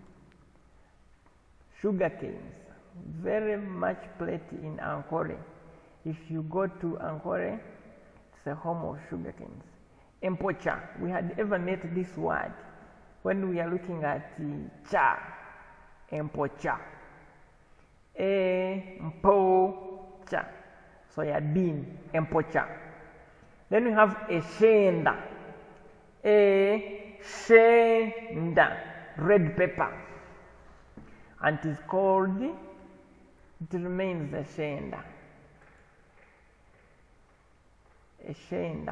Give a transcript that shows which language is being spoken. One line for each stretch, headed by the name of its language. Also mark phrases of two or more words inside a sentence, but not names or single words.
English: Sugar canes, very much plenty in Ankole. If you go to Ankole, it's a home of sugar canes. Empocha, we had ever met this word when we are looking at cha.
Nyankole: Empocha. Mpocha.
English: Soya bean. Empocha. Then we have eshenda.
Nyankole: Eshenda.
English: Red pepper. And it is called, it remains eshenda.
Nyankole: Eshenda.